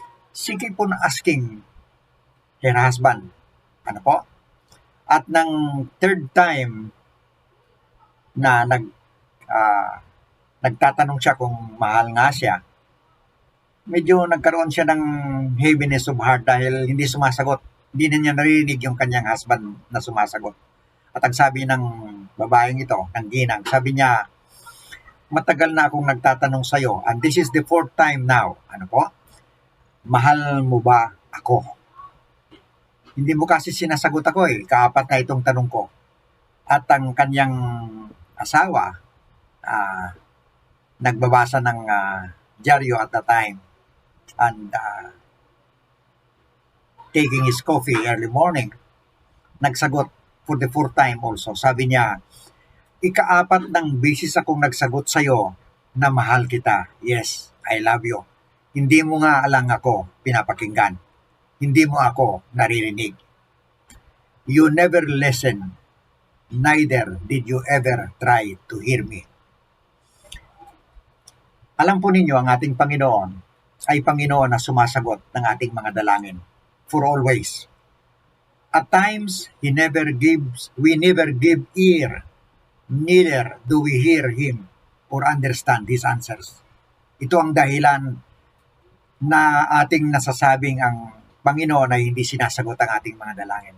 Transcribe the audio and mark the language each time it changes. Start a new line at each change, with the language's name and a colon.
English: She keep on asking her husband.
Filipino: Ano po? At ng third time na nagtatanong siya kung mahal nga siya, medyo nagkaroon siya ng
English: heaviness of heart
Filipino: dahil hindi sumasagot. Hindi na niya narinig yung kanyang husband na sumasagot. At ang sabi ng babaeng ito, ng ginang, sabi niya, matagal na akong nagtatanong sa'yo
English: and this is the fourth time now.
Filipino: Ano po? Mahal mo ba ako? Hindi mo kasi sinasagot ako kaapat na itong tanong ko. At ang kanyang asawa, nagbabasa ng dyaryo
English: at the time and taking his coffee early morning,
Filipino: nagsagot
English: for the fourth time also.
Filipino: Sabi niya, ikaapat ng beses akong nagsagot sa'yo na mahal kita.
English: Yes, I love you.
Filipino: Hindi mo nga alang ako pinapakinggan. Hindi mo ako naririnig.
English: You never listen. Neither did you ever try to hear me.
Filipino: Alam po ninyo, ang ating Panginoon ay Panginoon na sumasagot ng ating mga dalangin
English: for always. At times, we never give ear, neither do we hear Him or understand His answers.
Filipino: Ito ang dahilan na ating nasasabing ang Panginoon ay hindi sinasagot ang ating mga dalangin.